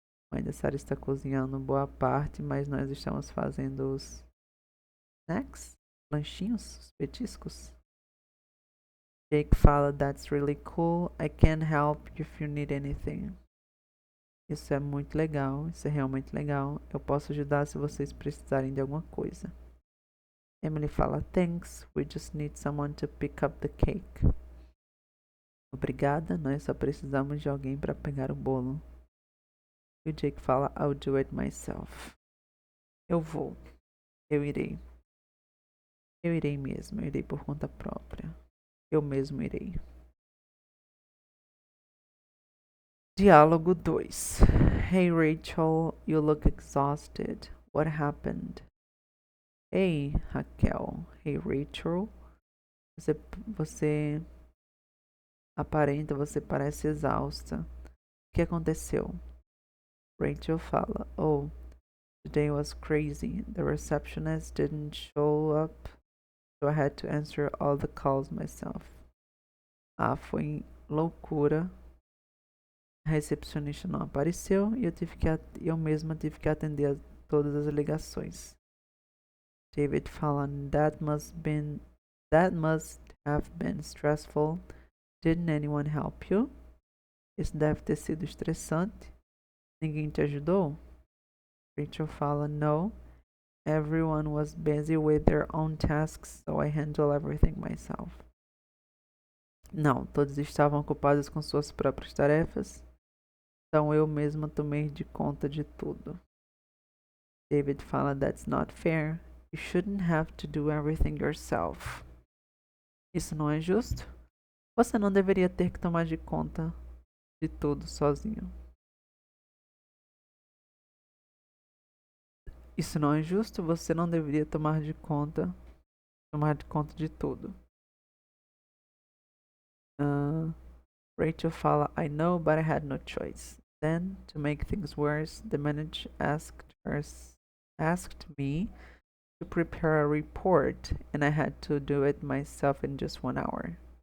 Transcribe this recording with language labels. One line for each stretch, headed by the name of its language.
Portuguese: A mãe da Sarah está cozinhando boa parte, mas nós estamos fazendo os snacks, lanchinhos, os petiscos.
English: Jake fala, that's really cool. I can help if you need anything.
Portuguese: Isso é muito legal, isso é realmente legal. Eu posso ajudar se vocês precisarem de alguma coisa.
English: Emily fala, thanks, we just need someone to pick up the cake.
Portuguese: Obrigada, nós só precisamos de alguém para pegar o bolo. E o Jake fala,
English: I'll do it myself.
Portuguese: Eu vou, eu irei. Eu irei mesmo, eu irei por conta própria. Eu mesmo irei. Diálogo 2.
English: Hey Rachel, you look exhausted. What happened? Hey Raquel. Hey Rachel.
Portuguese: Você aparenta, você parece exausta. O que aconteceu?
English: Rachel fala, oh, today was crazy. The receptionist didn't show up, so I had to answer all the calls myself.
Portuguese: Ah, foi loucura. A recepcionista não apareceu e eu mesma tive que atender todas as ligações.
English: David fala, that must have been stressful. Didn't anyone help you?
Portuguese: Isso deve ter sido estressante. Ninguém te ajudou? Rachel fala, no.
English: Everyone was busy with their own tasks, so I handle everything myself.
Portuguese: Não, todos estavam ocupados com suas próprias tarefas, então eu mesma tomei de conta de tudo.
English: David fala, that's not fair. You shouldn't have to do everything yourself.
Portuguese: Isso não é justo? Você não deveria ter que tomar de conta de tudo sozinho. Isso não é justo? Você não deveria tomar de conta de tudo.
English: Rachel fala, I know, but I had no choice. Then, to make things worse, the manager asked me to prepare a report, and I had to do it myself in just 1 hour.